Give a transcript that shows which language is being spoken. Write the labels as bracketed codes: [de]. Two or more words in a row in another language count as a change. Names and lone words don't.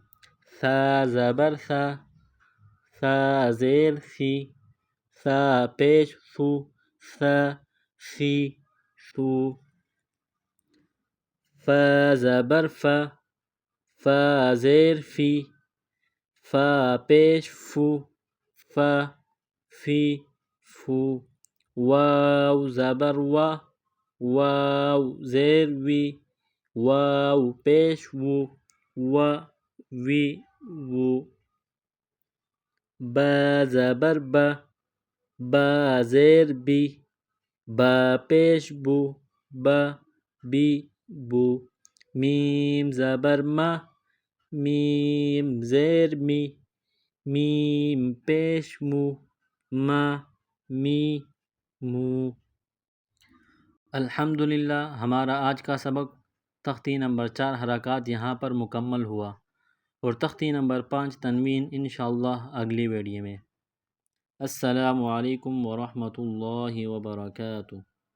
[ur] ثا زبر ثا زیر سی ثا پیش سی ثو فا زبر فا زیر فی فا پیش فی فو واو زبر واو زیر وی واو پیش وی وو با زبر با زیر بی با پیش بی بو میم زبر میم زیر می میم پیش می مو. الحمدللہ ہمارا آج کا سبق تختی نمبر 4 حرکات یہاں پر مکمل ہوا اور تختی نمبر 5 تنوین انشاءاللہ اگلی ویڈیو میں. [ar] السلام علیکم ورحمۃ اللہ وبرکاتہ.